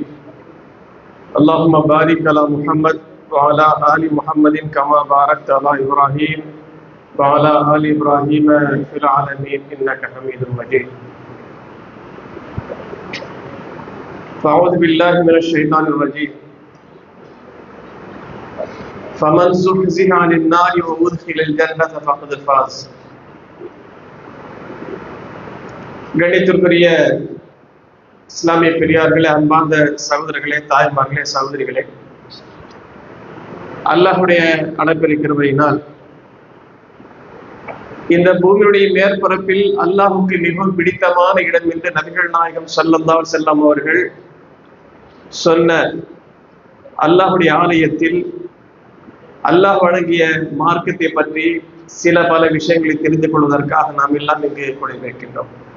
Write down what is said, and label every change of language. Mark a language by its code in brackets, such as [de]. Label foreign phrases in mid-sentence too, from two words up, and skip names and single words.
[ar] اللهم بارك على محمد وعلى آل محمد كما باركت على إبراهيم وعلى آل إبراهيم في العالمين إنك حميد مجيد. فأعوذ بالله من الشيطان الرجيم. فمن زحزح عن النار وأدخل الجنة فقد فاز. [ta] கண்ணியத்திற்குரிய இஸ்லாமிய பெரியார்களே, அன்பார்ந்த சகோதரர்களே, தாய்மார்களே, சகோதரிகளே, அல்லாஹ்வுடைய அளப்பெரிய கிருபையினால் இந்த பூமியுடைய மேற்பரப்பில் அல்லாஹுக்கு மிகவும் பிடித்தமான இடம் என்று நபிகள் நாயகம் ஸல்லல்லாஹு அலைஹி வஸல்லம் அவர்கள் சொன்ன அல்லாஹ்வுடைய ஆலயத்தில் அல்லாஹ் வழங்கிய மார்க்கத்தை பற்றி சில பல விஷயங்களை தெரிந்து கொள்வதற்காக நாம் எல்லாம் இங்கு கொண்டிருக்கின்றோம்.